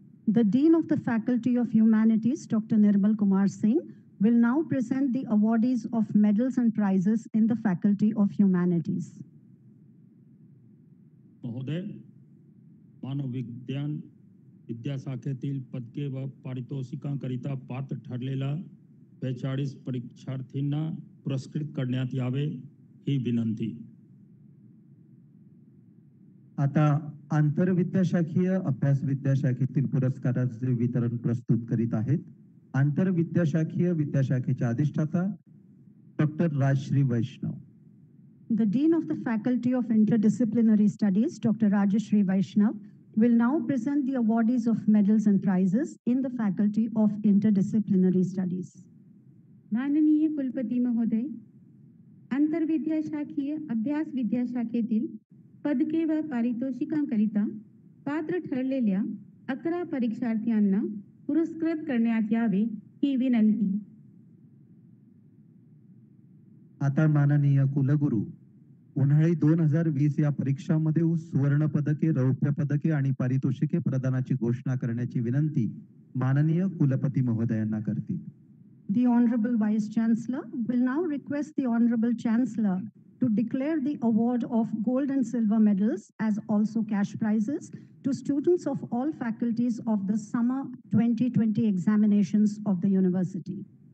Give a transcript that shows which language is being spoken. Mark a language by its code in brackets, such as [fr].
[en] The Dean of the Faculty of Humanities, Dr. Nirmal Kumar Singh, will now present the awardees of medals and prizes in the Faculty of Humanities. [mr] महोदय, मानव विज्ञान विद्याशाखेतील पदके व पारितोषिकांकरिता पात्र ठरलेल्या 42 परीक्षार्थींना पुरस्कृत करण्यात यावे ही विनंती. आता आंतरविद्याशाखीय अभ्यास विद्याशाखेतील पुरस्काराचे वितरण प्रस्तुत करीत आहेत आंतरविद्याशाखीय विद्याशाखेचे अधिष्ठाता doctor Rajshri Vaishnav. [en] The Dean of the Faculty of Interdisciplinary Studies, Dr. Rajashri Vaishnav, will now present the awardees of medals and prizes in the Faculty of Interdisciplinary Studies. [mr] माननीय कुलपती महोदय, आंतरविद्याशाखीय अभ्यास विद्याशाखेतील पदके व पारितोषिकांकरिता पात्र ठरलेल्या 11 परीक्षार्थ्यांना पुरस्कृत करण्यात यावे ही विनंती. आता माननीय कुलगुरू उन्हाळी 2020 या परीक्षांमध्ये सुवर्ण पदके रौप्य पदके आणि पारितोषिके प्रदानाची घोषणा करण्याची विनंती माननीय कुलपती महोदयांना करतील. [en] The Honorable Vice Chancellor will now request the Honorable Chancellor to declare the award of gold and silver medals as also cash prizes to students of all faculties of the summer 2020 examinations of the university.